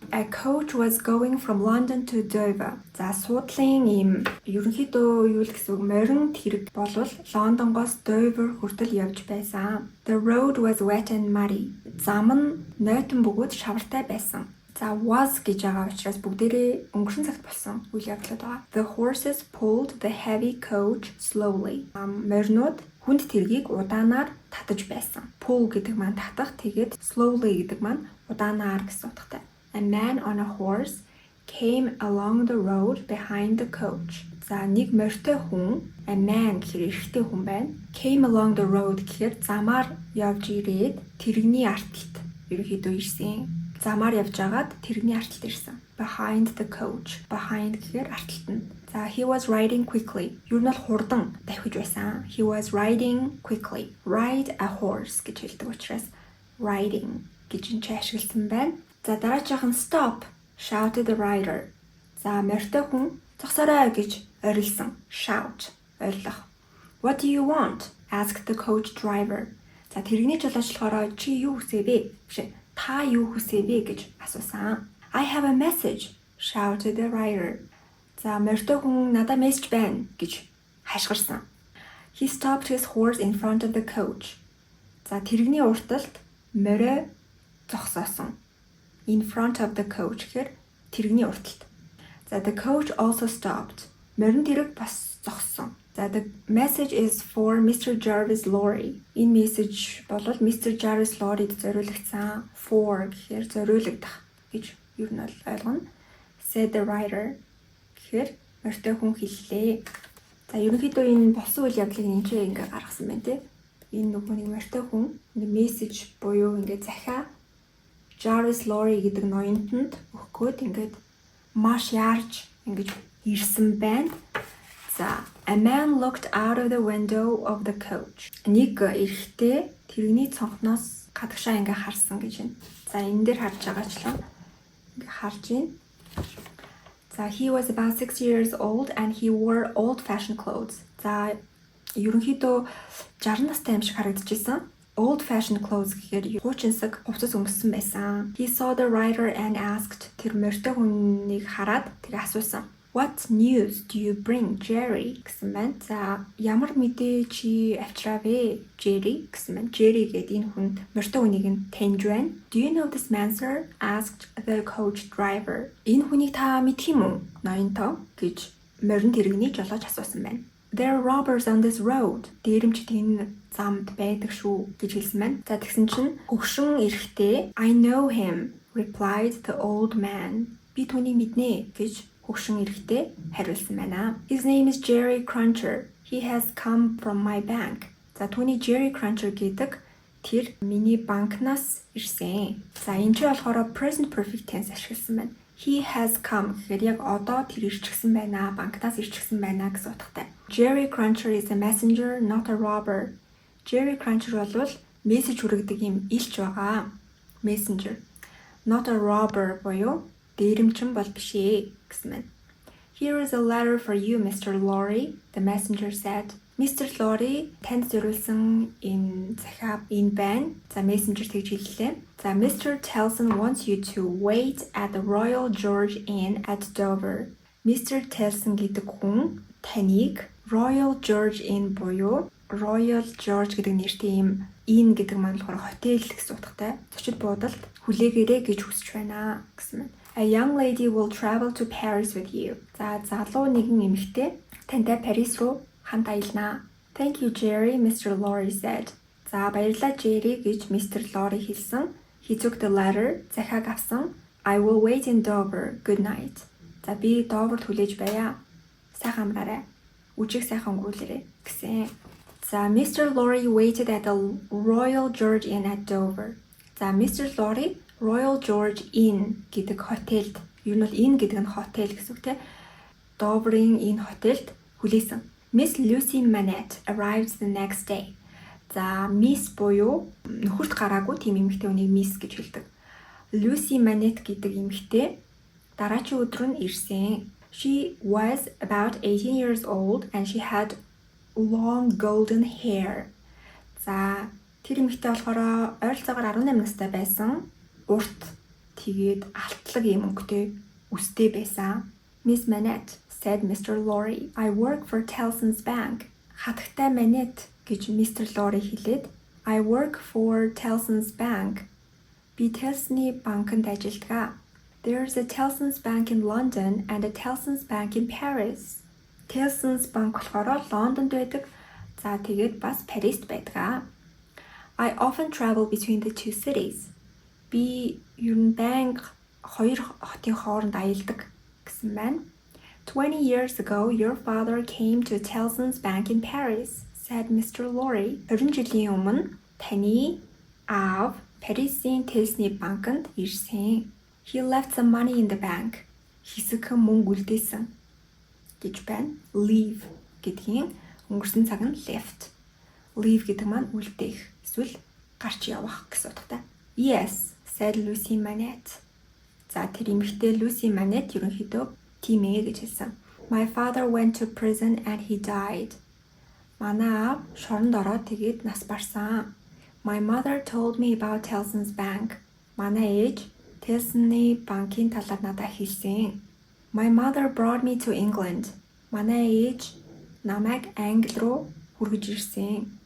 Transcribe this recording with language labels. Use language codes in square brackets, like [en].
[en] A coach was going from London to Dover. [mn] За суудлын ийм ерөнхийдөө юу л гэсэн үг морин тэрэг болвол Лондонгоос Dover хүртэл явж байсан. [en] The road was wet and muddy. [mn] Зам нь нойтон бөгөөд шавартай байсан. За was гэж байгаа учраас бүгдээрээ өнгөрсөн цагт болсон үйл явдлууд байгаа. [en] The horses pulled the heavy coach slowly. [mn] Моринууд хүнд тэргийг удаанаар татаж байсан. Pull гэдэг маань татах, тэгээд slowly гэдэг маань удаанаар гэсэн утгатай. [en] A man on a horse came along the road behind the coach. [mn] За нэг морьтой хүн, [en] a man [mn] гэхээр эрэгтэй хүн байна. [en] Came along the road [mn] гэхээр замаар явж ирээд тэрэгний арталт ерөнхийдөө ирсэн. Замаар явж агаад тэрэгний арталт ирсэн. [en] Behind the coach. [mn] Behind гэхээр арталт нь. [en] За he was riding quickly. [mn] Юу нь бол хурдан давхиж байсан. [en] He was riding quickly. Ride a horse [mn] гэж хэлдэг учраас riding гэж энэ ашигласан байна. За дараагийн [en] stop shouted the rider. [mn] За морьтой хүн зогсоорой гэж орилсон. Shout орилох. [en] What do you want? Asked the coach driver. [mn] За тэрэгний жолооч болохоор чи юу хүсэв бэ? Та юу хүсэв бэ гэж асуусан. [en] I have a message shouted the rider. [mn] За морьтой хүн надад мессеж байна гэж хашгирсан. [en] He stopped his horse in front of the coach. [mn] За тэрэгний урталт морой зогсоосон. [en] In front of the coach [mn] гэхээр тэрэгний урталт. [en] За the coach also stopped. [mn] Морин тэрэг бас зогссон. [en] За the message is for Mr. Jarvis Lorry. [mn] Энэ мессеж бол Mr. Jarvis Lorry-д зориулагдсан. For гэхээр зориулагдах гэж юу нь бол ойлгоно. [en] Said the rider. [mn] Тэгэхээр морьтой хүн хэллээ. За ерөнхийдөө энэ болсон үйл явдлыг энэ ч ингээ гаргасан байна те. Энэ нөгөө нэг морьтой хүн ингээ мессеж буюу ингээ захиа Jarvis Lorry гэдэг ноёнтонд өгөхгүйд ингээд маш яарч ингэж ирсэн байна. [en] За a man looked out of the window of the coach. [mn] Нэг эрэгтэй тэрэгний цонхноос гадагшаа ингээ харсан гэж байна. За энэ дээр харж байгаачлаа ингээ харж байна. [en] За he was about 6 years old and he wore old-fashioned clothes. [mn] За ерөнхийдөө 60 настай юм шиг харагдчихсан. [en] Old-fashioned clothes [mn] гэхээр хуучинсаг хувцас өмссөн байсан. [en] He saw the rider and asked. [mn] Тэр морьтой хүнийг хараад тэр асуусан. [en] What news do you bring, Jerry? [mn] гэсэн байна. За ямар мэдээ чи авчраа вэ, Jerry гэсэн байна. Jerry гэдэг энэ хүн морьтой хүнийг нь таньж байна. [en] Do you know this man, sir? Asked the coach driver. [mn] Энэ хүнийг та мэдх юм уу? Ноёнтоо гэж морин тэрэгний жолооч асуусан байна. There are robbers on this road. Дээрэмчд энэ замд байдаг шүү гэж хэлсэн байна. За тэгсэн чинь хөгшин эрэгтэй [en] I know him, replied the old man. [mn] Би түүнийг мэднэ гэж хөгшин эрэгтэй хариулсан байна. [en] His name is Jerry Cruncher. He has come from my bank. [mn] За түүний Jerry Cruncher гэдэг тэр миний банкнаас ирсэн. За энэ ч болохоор present perfect tense ашигласан байна. [en] He has come [mn] гэхээр яг одоо тэр ирчихсэн байна. Банкнаас ирчихсэн байна гэсэн утгатай. [en] Jerry Cruncher is a messenger, not a robber. [mn] Jerry Cruncher бол мессеж хүргэдэг юм илч байгаа. [en] Messenger. Not a robber [mn] буюу дээрэмчин бол биш ээ гэсэн байна. [en] Here is a letter for you, Mr. Lorry, the messenger said. Mr. [mn] Lorry танд зориулсан энэ захиа энэ байна. За messenger тэгж хэллээ. За Mr. [en] Telson wants you to wait at the Royal George Inn at Dover. Mr. [mn] Telson гэдэг хүн таныг Royal George Inn буюу Royal George гэдэг нэртэй юм inn гэдэг маань болохоор хотел гэсэн утгатай. Зочид буудалд хүлээгээрэй гэж хүсэж байна гэсэн байна. [en] A young lady will travel to Paris with you. [mn] За залуу нэгэн эмэгтэй тантай Парис руу хамт аялнаа. [en] Thank you, Jerry, Mr. Lorry said. [mn] За баярлалаа Jerry гэж Mr. Lorry хэлсэн. [en] He took the letter. [mn] Захиаг авсан. [en] I will wait in Dover. Good night. [mn] За би Доверт хүлээж байя. Сайхан амраарай. Үжиг сайхан өнгөрүүлээрэй гэсэн. [en] За Mr. Lorry waited at the Royal George Inn at Dover. [mn] За Mr. Lorry Royal George Inn гэдэг хотелд, ер нь бол Inn гэдэг нь хотел гэсэн үг тийм. Dover-ийн энэ хотелд хүлээсэн. [en] Miss Lucy Manette arrived the next day. [mn] За Miss буюу нөхөрт гараагүй тийм эмэгтэй хүнийг Miss гэж хэлдэг. Lucy Manette гэдэг эмэгтэй дараагийн өдөр нь ирсэн. [en] She was about 18 years old and she had long golden hair. [mn] За тэр эмэгтэй болохоор ойролцоогоор 18 настай байсан. Урт тэгээд алтлаг юм өнгөтэй үстэй байсан. [en] Miss Manette, said Mr. Lorry, I work for Tellson's Bank. [mn] Хатагтай Manette гэж Mr. [en] Lorry хэлээд I work for Tellson's Bank. [mn] Би Tellson-ы банкнд ажилладаг. [en] There's a Tellson's Bank in London and a Tellson's Bank in Paris. [mn] Tellson's Bank болохоор Лондонд байдаг. За тэгээд бас Парист байдаг. [en] I often travel between the two cities. [mn] Би ер нь байнга хоёр хотын хооронд аялдаг гэсэн байна. [en] 20 years ago, your father came to Tellson's Bank in Paris, said Mr. Lorry. [mn] 20 жилийн өмнө таны аав Парисын Tellson-ы банкнд ирсэн. [en] He left some money in the bank. [mn] Хэсэгхэн мөнгө үлдээсэн гэж байна. Leave гэдгийн өнгөрсөн цаг нь left. Leave гэдэг маань үлдээх, эсвэл гарч явах гэсэн утгатай. [en] Yes, said Lucy Manette. [mn] За тэр эмэгтэй Lucy Manette ерөнхийдөө тийм ээ гэж хэлсэн. [en] My father went to prison and he died. [mn] Манай аав шоронд ороод тэгээд нас барсан. [en] My mother told me about Tellson's Bank. [mn] Манай ээж Tellson-ы банкын талаар надад хэлсэн. [en] My mother brought me to England. [mn] Манай ээж намайг Англи руу хүргэж ирсэн.